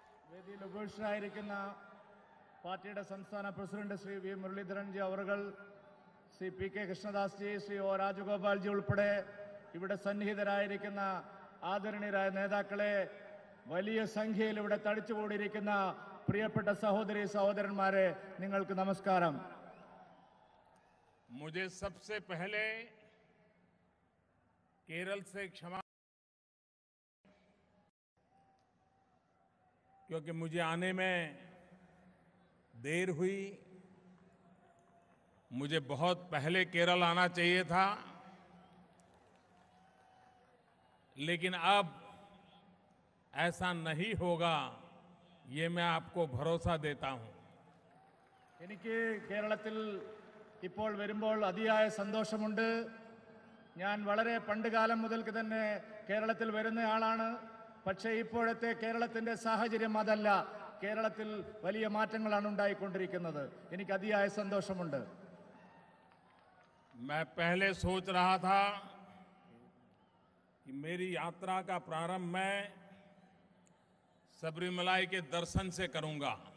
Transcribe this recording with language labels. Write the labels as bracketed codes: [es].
[ml] വേദിയിൽ ഉപവിഷ്ടരായിരിക്കുന്ന പാർട്ടിയുടെ സംസ്ഥാന president Shri V Muraleedharan G അവർകൾ, Shri P K Krishnadas G, Shri O Rajagopal G ഉൾപ്പെടെ ഇവിടെ സന്നിഹിതരായിരിക്കുന്ന ആദരണീയരായ നേതാക്കളെ, വലിയ സംഖ്യയിൽ ഇവിടെ തടിച്ചുകൂടിയിരിക്കുന്ന പ്രിയപ്പെട്ട സഹോദരി സഹോദരന്മാരെ, നിങ്ങൾക്ക് നമസ്കാരം. [hi] मुझे सबसे पहले केरल से क्षमा, क्योंकि मुझे आने में देर हुई। मुझे बहुत पहले केरल आना चाहिए था, लेकिन अब ऐसा नहीं होगा, ये मैं आपको भरोसा देता हूं। [ml] എനിക്ക് കേരളത്തിൽ ഇപ്പോൾ വരുമ്പോൾ അതിയായ സന്തോഷമുണ്ട്. ഞാൻ വളരെ പണ്ടുകാലം മുതൽക്ക് തന്നെ കേരളത്തിൽ വരുന്നയാളാണ്. പക്ഷേ ഇപ്പോഴത്തെ കേരളത്തിൻ്റെ സാഹചര്യം അതല്ല. കേരളത്തിൽ വലിയ മാറ്റങ്ങളാണ് ഉണ്ടായിക്കൊണ്ടിരിക്കുന്നത്. എനിക്ക് അതിയായ സന്തോഷമുണ്ട്. [hi] मैं पहले सोच रहा था कि मेरी यात्रा का प्रारंभ मैं सबरीमलाई के दर्शन से करूंगा,